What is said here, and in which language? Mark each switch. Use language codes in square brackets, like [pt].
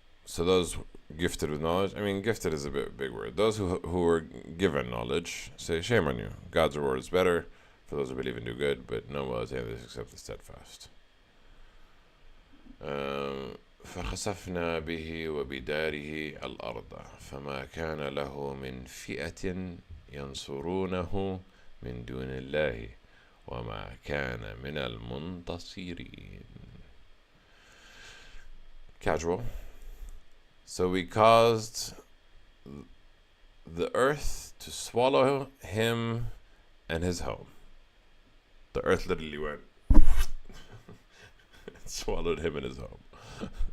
[en] So those gifted with knowledge, I mean, gifted is a big word. Those who were given knowledge say, shame on you. God's reward is better for those who believe and do good, but no one will attain this except the steadfast. [ar] فخسفنا به وبداره الأرض فما كان له من فئة ينصرونه من دون الله وما كان من المنتصرين. [en] Casual. So we caused the earth to swallow him and his home. The earth literally went swallowed him and his home.